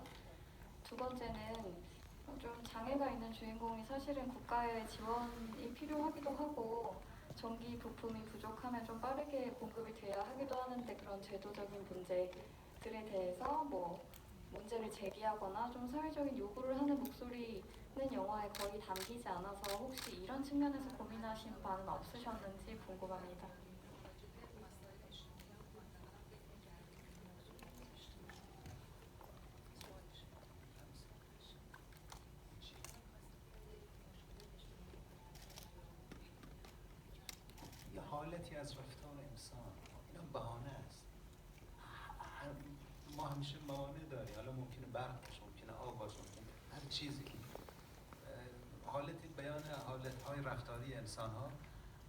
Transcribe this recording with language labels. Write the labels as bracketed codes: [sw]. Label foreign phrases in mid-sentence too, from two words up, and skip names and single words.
[ko] 두 번째는 좀 장애가 있는 주인공이 사실은 국가의 지원이 필요하기도 하고 전기 부품이 부족하면 좀 빠르게 공급이 돼야 하기도 하는데 그런 제도적인 문제들에 대해서 뭐 문제를 제기하거나 좀 사회적인 요구를 하는 목소리는 영화에 거의 담기지 않아서 혹시 이런 측면에서 고민하신 바는 없으셨는지 궁금합니다. [fa] یه حالتی از رفتار انسان اینا بهانه است ما همیشه موانع داریم حالا ممکنه برق باشه ممکنه آب باشه ممکنه هر چیزی حالت بیان حالت‌های رفتاری انسان‌ها و